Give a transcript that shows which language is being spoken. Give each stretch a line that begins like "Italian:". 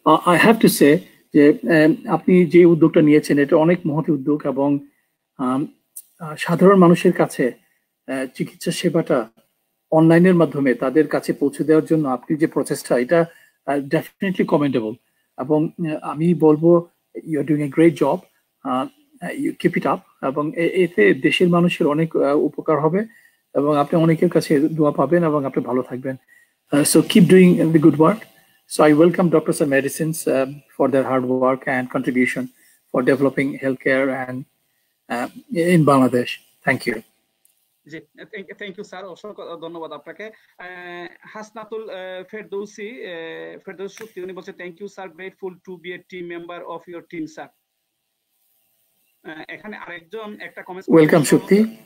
English: I have to say
Bangla: যে আপনি যে উদ্যোগটা নিয়েছেন এটা অনেক মহৎ উদ্যোগ এবং সাধারণ মানুষের কাছে চিকিৎসা সেবাটা অনলাইনের মাধ্যমে তাদের কাছে পৌঁছে দেওয়ার জন্য আপনি যে প্রচেষ্টা, এটা ডেফিনেটলি কমেন্ডেবল। এবং আমি বলবো
English: you are doing a great job, you keep it up,
Bangla: এবং এতে দেশের মানুষের অনেক উপকার হবে এবং আপনি অনেকের কাছে দোয়া পাবেন এবং আপনি ভালো থাকবেন।
English: So keep doing the good work. So I welcome Doctors and Medicines for their hard work and contribution for developing healthcare and in Bangladesh. Thank you.
Bangla: G,
English: thank you sir,
Bangla: অসংখ্য ধন্যবাদ আপনাকে। হাসনাতুল ফেরদৌসি সুক্তি উনি বলছে thank you sir,
English: Grateful to be a team member of your team sir.
Bangla: এখানে আরেকজন একটা comment, welcome Surti.